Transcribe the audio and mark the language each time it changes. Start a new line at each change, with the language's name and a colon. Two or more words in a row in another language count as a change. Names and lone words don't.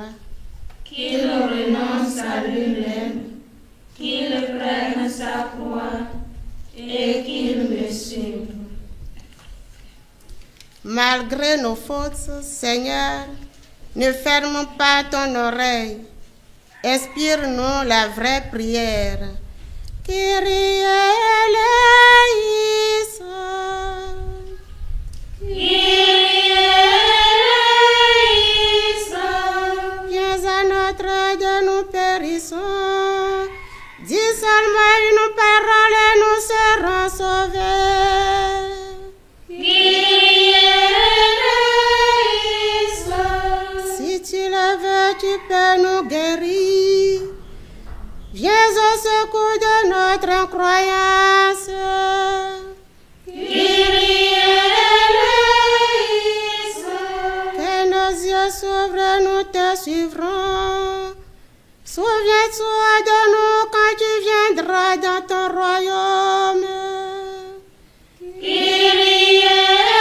French: Qu'il renonce à lui-même, qu'il prenne sa croix et qu'il me suive. malgré nos fautes, Seigneur, ne ferme pas ton oreille. Inspire-nous la vraie prière.
Greek: Kyrie eleison. Kyrie eleison.
French: Viens à notre aide, nous périssons. Dis seulement une parole et nous serons sauvés.
Greek: Kyrie eleison.
French: Si tu le veux, tu peux nous guérir. Viens au secours de notre incroyance.
Greek: Kyrie eleison.
French: Que nos yeux s'ouvrent, nous te suivrons. Souviens-toi de nous quand tu viendras dans ton royaume.
Greek: Kyrie